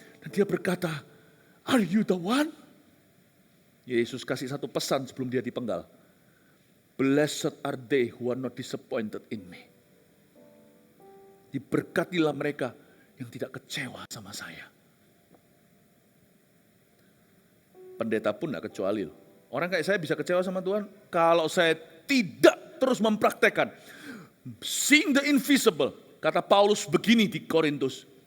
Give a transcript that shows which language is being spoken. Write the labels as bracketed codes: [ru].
[id] Dan dia berkata, [en] are you the one? [id] Yesus kasih satu pesan sebelum dia dipenggal. [en] Blessed are they who are not disappointed in me. [id] Diberkatilah mereka yang tidak kecewa sama saya. Pendeta pun tidak kecuali. Orang kayak saya bisa kecewa sama Tuhan kalau saya tidak terus mempraktekkan. [en] Seeing the invisible. [id] Kata Paulus begini di Korintus.